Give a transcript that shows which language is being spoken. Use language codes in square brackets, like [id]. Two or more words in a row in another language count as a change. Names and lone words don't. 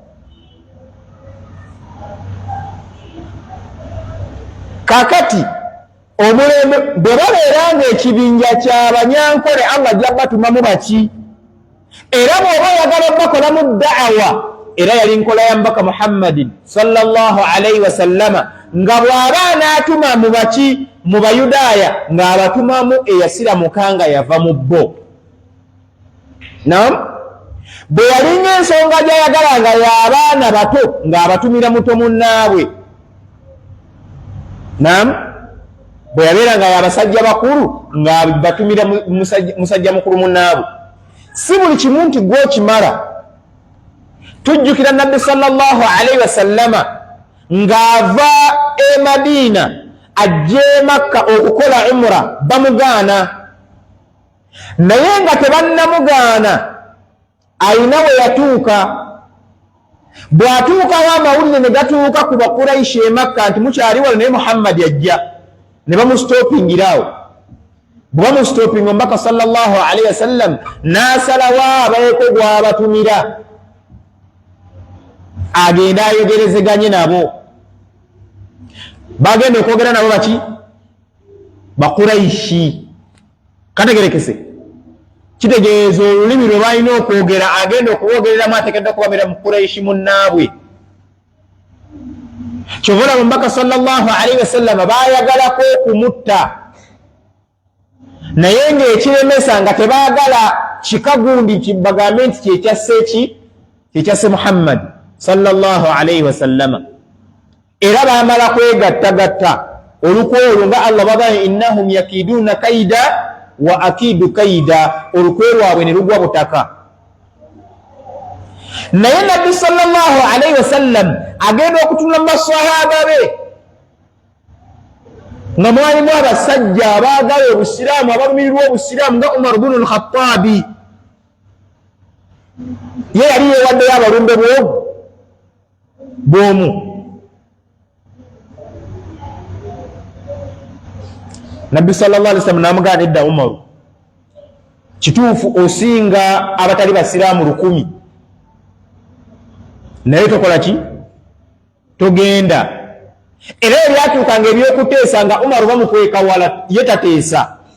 [lg] Kakati omulembe bwe babeeranga ekibinja ky'abanyankole Allah gy'abatumamu baki? Era bw'oba oyagala bakolamu da'awa, era yali nkola ya mbaka Muhammadin [ar] صلى الله عليه وسلم [lg] nga bw'aba anaatuma mu baki? Mu Bayudaaya ng'abatumamu eyasiramuka nga yava mu bo. Naam, bwe yalinga ensonga gy'ayagalanga y'abaana bato ng'abatumira muto munnaabwe. Naam, bwe yabeeranga y'abasajja bakulu ng'abatumira musajja mukulu munnaabwe. Si buli kimu nti gw'okimala. Tujjukira Nabbi [ar] صلى الله عليه وسلم [lg] ng'ava e Madiina ajja e Makka okukola umra bamugaana, naye nga tebannamugaana ayina we yatuuka. Bw'atuukawo amawulire ne gatuuka ku Bakuraishi e Makka nti mukyali wano naye Muhammad yajja, ne bamusitopingirawo. Bwe bamusitopinga omubaka [ar] صلى الله عليه وسلم [lg] n'asalawo abeeko gw'abatumira agenda ayogerezeganye nabo. Bagenda okwogera nabo baki? Bakuraishi. Kategerekese. kitegeeza olulimi lwe balina okwogera agenda okubogereramu ateekedde okubamira mu Quraishi munnaabwe. Kyova olaba omubaka [ar] صلى الله عليه وسلم [lg] baayagalako okumutta, naye ng'ekiremesa nga tebaagala kikagundi kibagambe nti kyekyase Muhammad [ar] صلى الله عليه وسلم. [lg] Era baamala kwegattagatta olukwe olwo nga Allah bagamba [ar] إنهم يكيدون كيدا وأكيد كيدا, [lg] olukwe lwabwe ne lugwa butaka. Naye Nabbi [ar] صلى الله عليه وسلم [lg] agenda okutunula mu basahaba be nga mwalimu abasajja abaagala obusiraamu, abalumirirwa obusiraamu nga Umar ibn al-Khattabi. Ye yali yeewaddeyo abalumbe bw'omu. Nabbi [ar] صلى الله عليه وسلم [lg] namugamba nedda Umaru, kituufu osinga abatali basiraamu 100, naye tokola ki? Togenda. Era ebyatuukanga ebyokuteesa nga Umaru bamukweka wala ye tateesa.